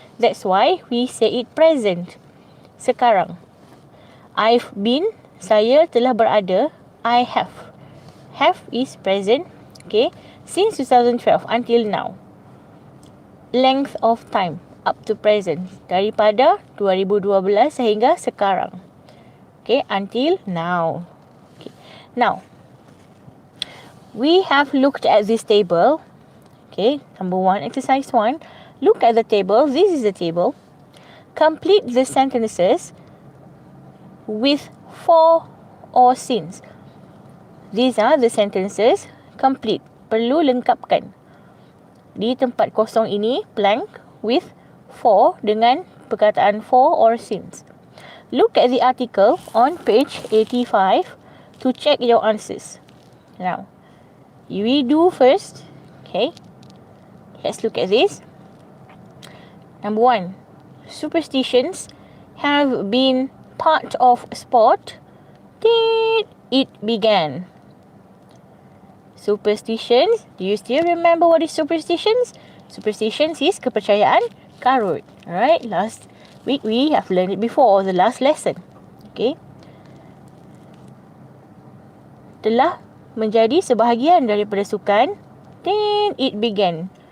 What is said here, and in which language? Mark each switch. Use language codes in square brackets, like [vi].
[en] That's why we say it present. [ms] Sekarang. [en] I've been, [ms] saya telah berada, [en] I have. Have is present, okay, since 2012 until now. Length of time, up to present. [ms] Daripada 2012 sehingga sekarang. [en] Okay, until now. Okay. Now, we have looked at this table. Okay, number 1, exercise 1. Look at the table. This is the table. Complete the sentences with for or since. These are the sentences. Complete. [ms] Perlu lengkapkan. Di tempat kosong ini, blank, with for dengan perkataan for or since. [en] Look at the article on page 85 to check your answers. Now, we do first. Okay. Let's look at this. Number 1. Superstitions have been part of sport till it began. Superstitions. Do you still remember what is superstitions? Superstitions is [ms] kepercayaan karut. [en] Alright. Last week we have learned it before, the last lesson. Okay. [ms] Telah menjadi sebahagian daripada sukan, then it began.